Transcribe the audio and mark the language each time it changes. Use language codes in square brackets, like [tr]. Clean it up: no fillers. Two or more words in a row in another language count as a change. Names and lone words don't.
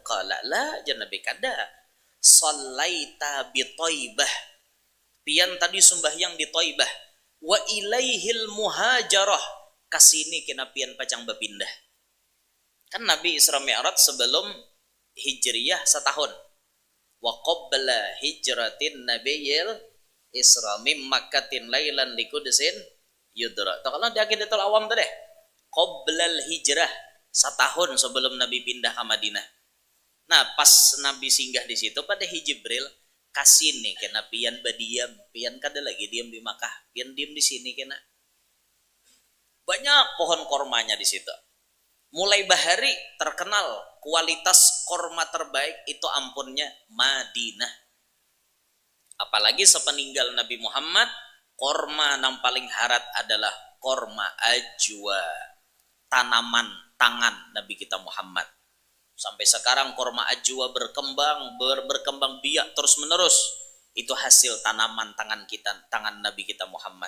[ar] قال لا, [bjn] jan Nabi kada. [ar] صليت بطيبة. [bjn] Pian tadi sembahyang di Thaibah. [ar] وإليه المهاجرة. [bjn] Kasini kena pian pacang berpindah. Kan Nabi Isra Mi'raj sebelum Hijriyah setahun. [ar] وقبل هجرة النبي الإسرا من مكة ليلا لقدس يدرى. [bjn] Kalau di Aqidatul Awam tadi, [ar] قبل الهجرة, [bjn] setahun sebelum Nabi pindah ke Madinah. Nah, pas Nabi singgah di situ pada Jibril kasih nih kena pian badiam, pian kada lagi diam di Makkah, pian diam di sini kena. Banyak pohon kormanya di situ. Mulai bahari terkenal kualitas korma terbaik itu ampunnya Madinah. Apalagi sepeninggal Nabi Muhammad, korma yang paling harat adalah korma ajwa, tanaman tangan Nabi kita Muhammad. Sampai sekarang korma ajwa berkembang biak terus menerus. Itu hasil tanaman tangan kita, tangan Nabi kita Muhammad.